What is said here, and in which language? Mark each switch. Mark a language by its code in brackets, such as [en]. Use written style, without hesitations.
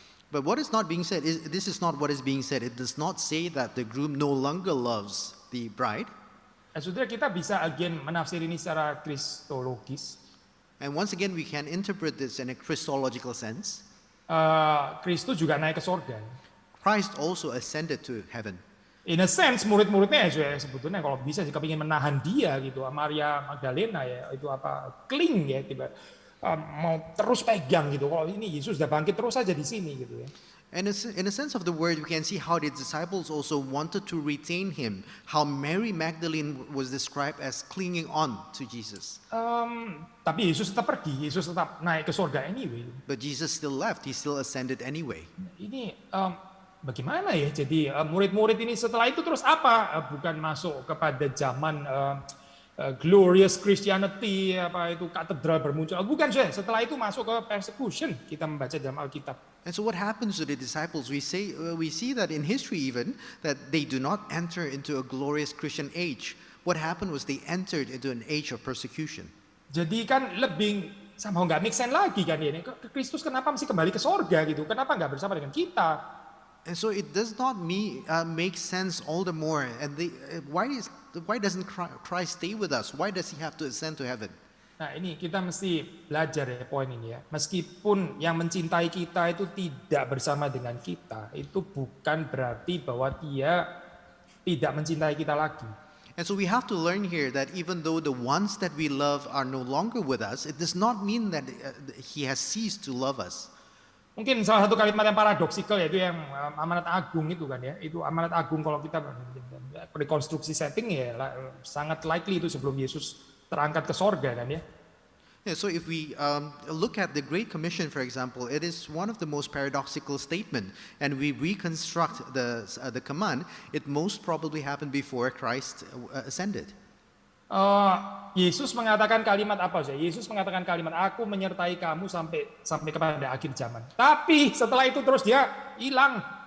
[en] But what is not being said this is not what is being said. It does not say that the groom no longer loves the bride. [id] Saudara, kita bisa again menafsir ini secara kristologis. [en] And once again we can interpret this in a Christological sense. [id] Kristus juga naik ke sorga. [en] Christ also ascended to heaven. In a sense, [id] murid-muridnya sebetulnya kalau bisa sih kepingin menahan dia gitu. Maria Magdalena ya itu cling ya tiba. Mau terus pegang gitu. Kalau ini Yesus sudah bangkit terus saja di sini gitu ya. [en] And in a sense of the word, we can see how the disciples also wanted to retain him. How Mary Magdalene was described as clinging on to Jesus. [id] Tapi Yesus tetap pergi, Yesus tetap naik ke surga anyway. [en] But Jesus still left. He still ascended anyway. [id] Ini bagaimana ya? Jadi murid-murid ini setelah itu terus apa? Bukan masuk kepada zaman [en] glorious Christianity, [id] katedral bermuncul. Bukan, setelah itu masuk ke persecution. Kita membaca dalam Alkitab. [en] And so what happens to the disciples? We see that in history even, that they do not enter into a glorious Christian age. What happened was they entered into an age of persecution. [id] Jadi kan lebih sama nggak [en] make sense [id] lagi kan ini. Kristus kenapa mesti kembali ke sorga gitu? Kenapa nggak bersama dengan kita? [en] And so it does not make sense all the more. And why doesn't Christ stay with us? Why does he have to ascend to heaven? [id] Nah ini kita mesti belajar ya poin ini ya. Meskipun yang mencintai kita itu tidak bersama dengan kita, itu bukan berarti bahwa dia tidak mencintai kita lagi. [en] And so we have to learn here that even though the ones that we love are no longer with us, it does not mean that he has ceased to love us. [id] Mungkin salah satu kalimat yang paradoksikal yaitu yang amanat agung itu kan ya. Itu amanat agung kalau kita rekonstruksi setting ya sangat likely itu sebelum Yesus terangkat ke sorga kan ya. [en] Yeah, so if we look at the Great Commission, for example, it is one of the most paradoxical statement, and we reconstruct the command. It most probably happened before Christ ascended. [id] Yesus mengatakan kalimat apa saja? Yesus mengatakan kalimat, aku menyertai kamu sampai kepada akhir zaman. Tapi setelah itu terus dia hilang.